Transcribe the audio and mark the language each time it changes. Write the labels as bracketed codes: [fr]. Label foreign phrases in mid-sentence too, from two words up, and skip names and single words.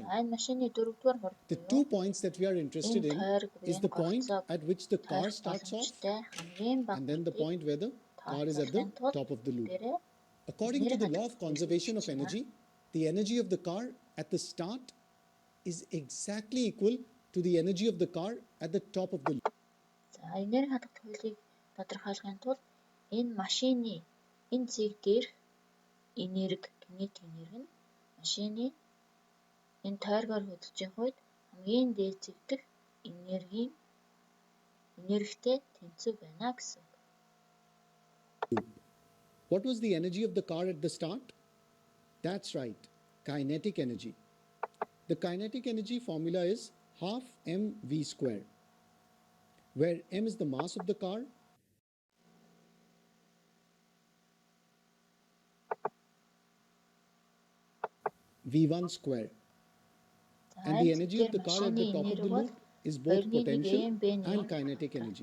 [en] The 2 points that we are interested in is the point at which the car starts off and then the point where the car is at the top of the loop. According to the law of conservation of energy, the energy of the car at the start is exactly equal to the energy of the car at the top of the loop. [mn] Энерги хадгалах хуулийг тодорхойлохын тулд энэ машины энэ цэг дээрх энерги, кинетик энерги нь машины энэ тойргоор хөдөлж явах үед хамгийн дээд цэг дэх энергитэй тэнцүү байна гэсэн. [en] What was the energy of the car at the start? That's right, kinetic energy. The kinetic energy formula is half mv square, where m is the mass of the car v1 square, and the energy of the car at the top of the loop is both potential and kinetic energy.